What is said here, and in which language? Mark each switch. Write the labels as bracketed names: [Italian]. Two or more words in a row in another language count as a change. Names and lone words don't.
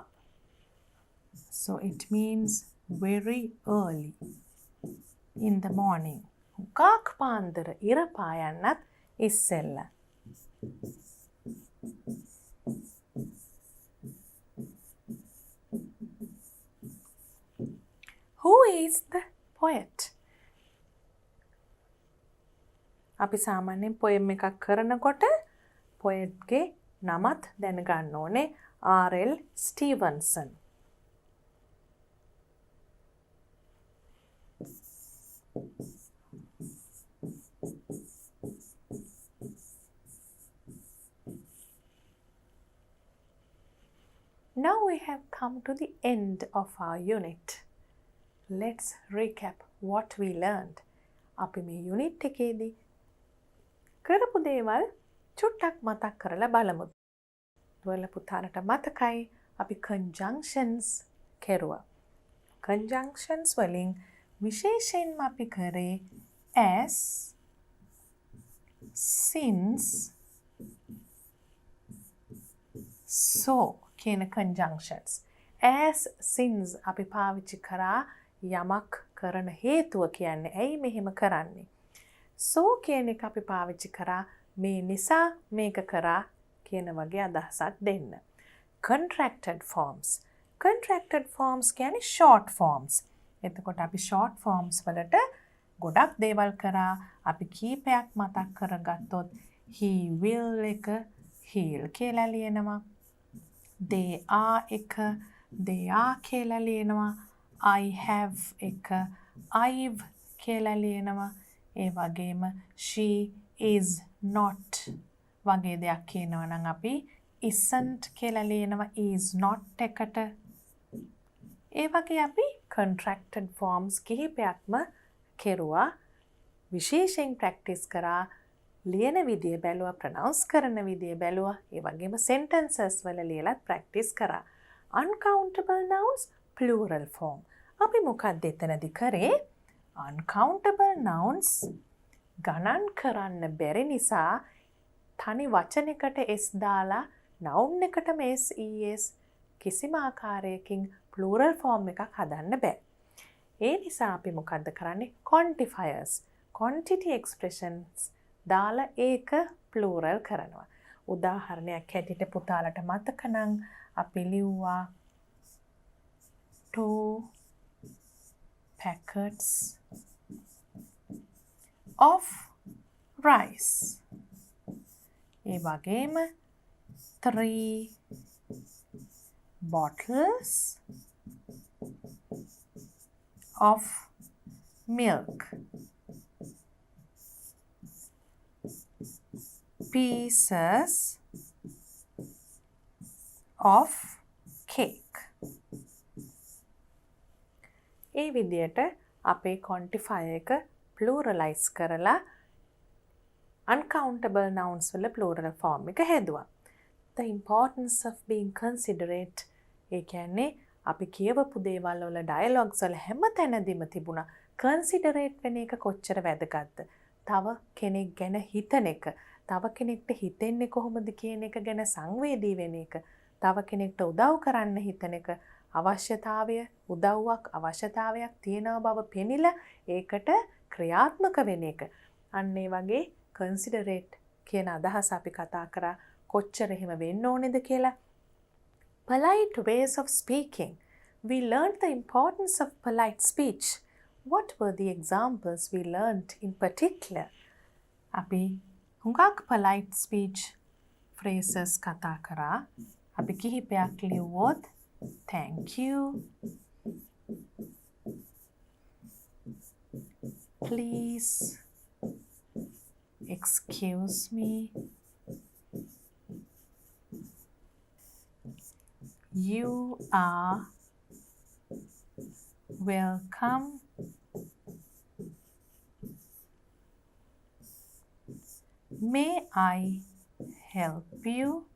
[English] So it means very early in the morning. [Sinhala] ගක් පාන්දර ඉර පායන්නත් ඉස්සෙල්ලා. [English] Who is the poet? [Sinhala] අපි සාමාන්‍යයෙන් poem එකක් කරනකොට poet ගේ නමත් දැනගන්න ඕනේ. R.L. Stevenson. [English] Now we have come to the end of our unit. Let's recap what we learned. [Sinhala] අපි මේ unit එකේදී කරපු දේවල් චුට්ටක් මතක් කරලා බලමු. ඔයාලා පුතාලට මතකයි අපි conjunctions කෙරුවා. Conjunctions වලින් විශේෂයෙන්ම අපි කරේ [English] as, since, so [Sinhala] කියන conjunctions. [English] As, since [Sinhala] අපි පාවිච්චි කරා යමක් කරන හේතුව කියන්නේ ඇයි මෙහෙම කරන්නේ. So කියන එක අපි පාවිච්චි කරා මේ නිසා මේක කරා කියන වගේ අදහසක් දෙන්න. [English] Contracted forms. Contracted forms කියන්නේ short forms. [Sinhala] එතකොට අපි short forms වලට ගොඩක් දේවල් කරා. අපි කීපයක් මතක් කරගත්තොත් [English] he will [Sinhala] එක he'll කියලා ලියනවා. [English] They are එක they are [Sinhala] කියලා ලියනවා. [English] I have [Sinhala] එක I've කියලා ලියනවා. ඒ වගේම [English] she is not [Sinhala] වගේ දෙයක් කියනවා නම් අපි isn't කියලා ලියනවා [English] is not [Sinhala] එකට. ඒ වගේ අපි [English] contracted forms [Sinhala] කිහිපයක්ම කෙරුවා. විශේෂයෙන් ප්‍රැක්ටිස් කරා. ලියන විදිය බැලුවා, ප්‍රනවුන්ස් කරන විදිය බැලුවා. ඒ වගේම sentences වල ලියලත් ප්‍රැක්ටිස් කරා. [English] uncountable nouns plural form. [Sinhala] අපි මොකක්ද එතනදි කරේ? [English] uncountable nouns [Sinhala] ගණන් කරන්න බැරි නිසා තනි වචනයකට s දාලා noun එකටම s es කිසිම ආකාරයකින් [English] plural form [Sinhala] එකක් හදන්න බෑ. ඒ නිසා අපි මොකද්ද කරන්නේ? [English] quantifiers, quantity expressions [Sinhala] දාලා ඒක [English] plural කරනවා. [Sinhala] උදාහරණයක් හැටියට පුතාලට මතක නම් අපි ලිව්වා 2 [English] packets of rice. [Sinhala] ඒ වගේම [English] 3 bottles of milk. Pieces of cake. [Sinhala] ඒ විදියට අපේ quantifier එක pluralize කරලා [English] uncountable nouns [Sinhala] වල [English] plural form [Sinhala] එක හැදුවා. [English] The importance of being considerate. [Sinhala] ඒ කියන්නේ අපි කියවපු දේවල් වල dialogues වල හැම තැනදීම තිබුණා considerate වෙන එක කොච්චර වැදගත්ද. තව කෙනෙක් ගැන හිතන එක, තව කෙනෙක්ට හිතෙන්නේ කොහොමද කියන එක ගැන සංවේදී වෙන එක, තව කෙනෙක්ට උදව් කරන්න හිතන එක, අවශ්‍යතාවයක් තියෙන බව පෙනිලා ඒකට ක්‍රියාත්මක වෙන එක. අන්න ඒ වගේ considerate කියන අදහස අපි කතා කරා කොච්චර එහෙම වෙන්න ඕනේද කියලා. [English] Polite ways of speaking. We learned the importance of polite speech. What were the examples we learned in particular? [Sinhala] අපි හුඟක් [English] polite speech phrases [Sinhala] කතා කරා. අපි කිහිපයක් ලිව්වොත් [English] thank you, please, excuse me, you are welcome, may I help you,